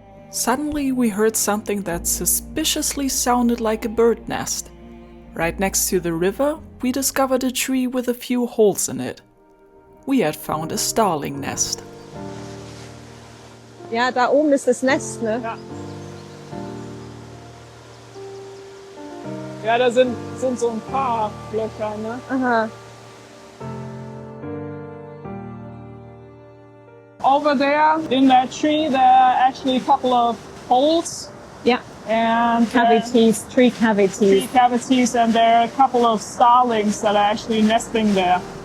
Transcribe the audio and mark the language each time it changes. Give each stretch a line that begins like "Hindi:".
English: Suddenly we heard something that suspiciously sounded like a bird nest. Right next to the river, we discovered a tree with a few holes in it. We had found a starling nest.
German: Ja, da oben ist das Nest, ne? Ja. Ja, da sind so ein paar Löcher, ne? Aha.
English: Over there, in that tree, there are actually a couple of holes. Yeah. And Cavities, tree cavities. Tree cavities, and there are a couple of starlings that are actually nesting there.